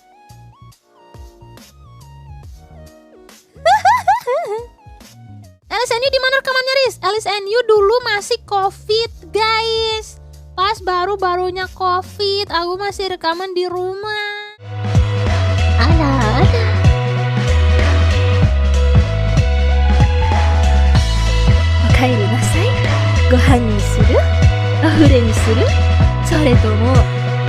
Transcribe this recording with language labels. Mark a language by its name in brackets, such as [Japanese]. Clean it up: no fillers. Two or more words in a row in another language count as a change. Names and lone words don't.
[Indonesian] LSNU di mana rekamannya, Riz? LSNU dulu masih COVID, guys. Pas baru-barunya COVID, aku masih rekaman di rumah. Ala. [Japanese] 帰りなさい。ご飯にする？お風呂にする？それとも